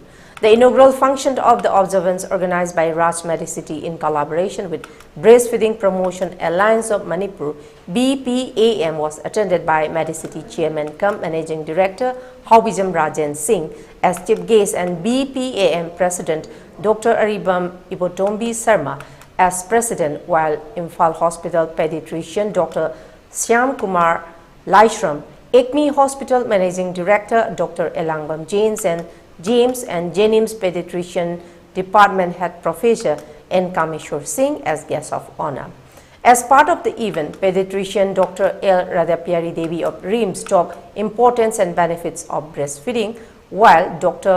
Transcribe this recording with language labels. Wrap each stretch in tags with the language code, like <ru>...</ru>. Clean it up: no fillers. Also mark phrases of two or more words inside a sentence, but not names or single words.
<en>The inaugural function of the observance, organized by Rajmedicity in collaboration with Breastfeeding Promotion Alliance of Manipur (BPAM), was attended by Medicity Chairman cum Managing Director Hobijam Rajan Singh as chief guest and BPAM President Dr. Aribam Ibotombi Sarma as President, while Imphal Hospital Pediatrician Dr. Syam Kumar Laishram, ECMI Hospital Managing Director Dr. Elangbam James and Jenims Pediatrician Department Head Professor N. Kameshwar Singh as guests of honor. As part of the event, Pediatrician Dr. L. Radhapyari Devi of RIMS talked importance and benefits of breastfeeding, while Dr.</en>